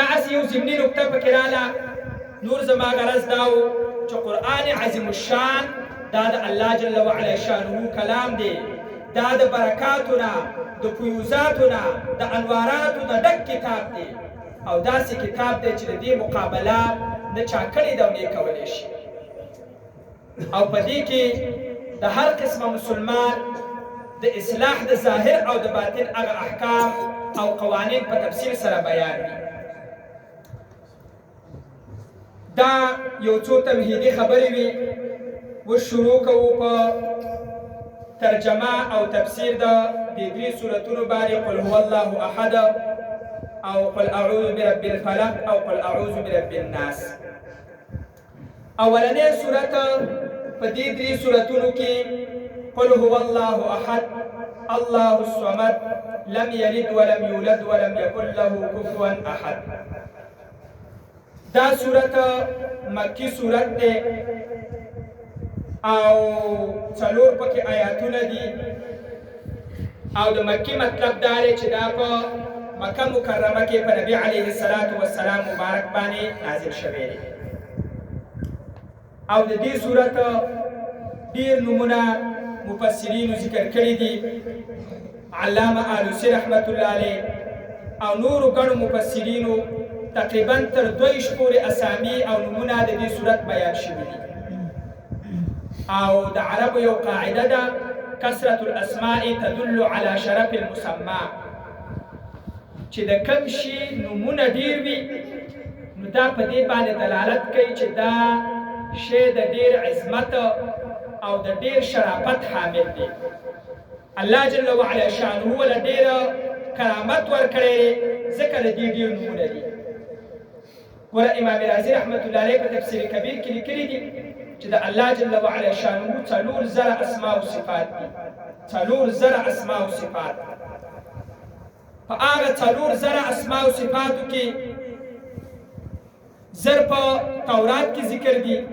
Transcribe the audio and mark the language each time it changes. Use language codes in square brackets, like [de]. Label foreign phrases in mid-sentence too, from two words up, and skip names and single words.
[ps] هسې یو ضمني نکته پکې راله نور زما غرض دا و چې قرآن عظیم الشان دا د الله [ar] جل وعلا شانه [ps] کلام دی دا د برکاتو نه د فیوزاتو نه د انواراتو نه ډک کتاب دی او داسې کتاب دی چې د دې مقابله نه چا کړې ده او نه یې کولی شي او په دې کې د هر قسمه مسلمان د اصلاح د ظاهر او د باطن هغه احکام او قوانین په تفصیل سره بیان دي دا یو څو تمهیدي خبرې وي اوس شروع کوو په ترجمه او تفسیر د دې درې سورتونو باندې [ar] قل هو الله احد [ps] او [ar] قل اعوذ برب الفلق [ps] او [ar] قل اعوذ برب الناس [ps] اولنې سورت په دې درې سورتونو کې [ar] قل هو الله احد الله الصمد لم يلد ولم يولد ولم يكن له كفوا احد [ps] دا سورت مکی سورت ده او څلور پکې آیاتونه دي او د مکی مطلب دا دی چې دا په مکه مکرمه کې په نبی [ar] علیه الصلاة والسلام [ps] مبارک باندې نازل شوی دی او د دې سورت ډېر نومونه مفسرینو ذکر کړي دي علامه آلوسی [ar] رحمت الله علیه [ps] او نورو ګڼو مفسرینو تقریبا تر 2 پورې اسامي او نمونه د دې صورت بیان شوي دي او د عربو یو قاعده ده [ar] کثرة الاسماء تدل على شرف المسمى [ps] چې د کوم شي نمونه ډیر وي نو دا په دې باندې دلالت کوي چې دا شی د ډیر عظمت او د ډیر شرافت حامل دی الله [ar] جل وعلا شانه [ps] ولا ډیر کرامت ورکړي ځکه د دې ډیر نمونه دي ګوره امام رازي [ar] رحمت الله علیه [ps] په تفسیر کبیر کې لیکلي دي چې د الله [ar] جل وعلا شانه [ps] 4,000 اسماء او صفات دي 4,000 اسماء او صفات په هغه 4,000 اسماء او صفاتو کې زر په تورات کې ذکر دي